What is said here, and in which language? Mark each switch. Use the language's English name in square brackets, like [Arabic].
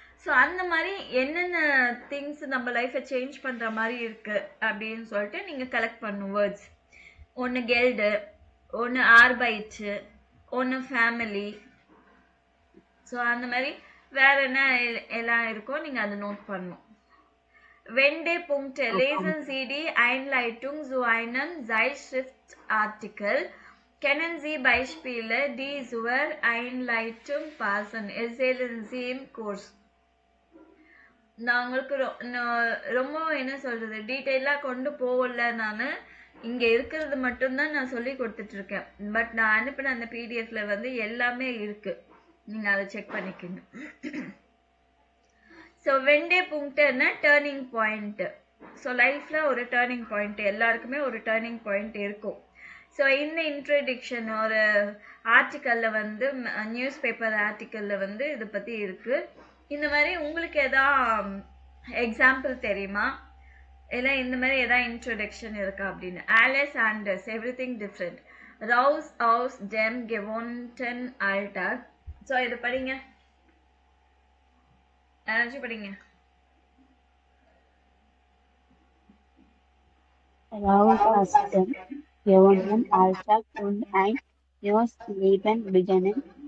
[Tamil] So அந்த மாதிரி என்னென்ன திங்ஸ் நம்ம லைஃப்பை சேஞ்ச் பண்ணுற மாதிரி இருக்குது அப்படின்னு சொல்லிட்டு நீங்கள் கலெக்ட் பண்ணும் வேர்ட்ஸ். ஒன்று கெல்டு, ஒன்று ஆர்பைச்சு, ஒன்று ஃபேமிலி. ஸோ அந்த மாதிரி வேற என்ன எல்லாம் இருக்கோ நீங்கள் அதை நோட் பண்ணணும். [German] Wende Punkte. Lesen Sie die Einleitung zu einem Zeitschriftartikel. Kennen Sie Beispiele, die zur Einleitung passen? Erzählen Sie im Kurs. [Tamil] நான் உங்களுக்கு ரொம்ப என்ன சொல்கிறது, டீட்டெயிலாக கொண்டு போகல. நான் இங்கே இருக்கிறது மட்டும்தான் நான் சொல்லி கொடுத்துட்ருக்கேன். பட் நான் அனுப்பின அந்த பிடிஎஃப்ல வந்து எல்லாமே இருக்குது, நீங்கள் அதை செக் பண்ணிக்கோங்க. So வெண்டே புங்க்டுன்னா turning point. ஸோ லைஃப்பில் ஒரு டேர்னிங் பாயிண்ட், எல்லாருக்குமே ஒரு டேர்னிங் பாயிண்ட் இருக்கும். ஸோ இந்த இன்ட்ரடக்ஷன் ஒரு ஆர்டிக்கலில் வந்து நியூஸ் பேப்பர் ஆர்டிக்கலில் வந்து இதை பற்றி இருக்குது. இந்த மாதிரி உங்களுக்கு எதா எக்ஸாம்பிள் தெரியுமா, இல்லை இந்த மாதிரி எதாவது இன்ட்ரடக்ஷன் இருக்கா அப்படின்னு. [German] ஆலிஸ் ஆண்டர்ஸ், [English] Everything different. [German] ரவுஸ் aus dem gewohnten Alltag. [Tamil] So இது படிங்க, யாராச்சும் படிங்க. [German] Raus aus dem gewohnten Alltag und ein neues Leben beginnen.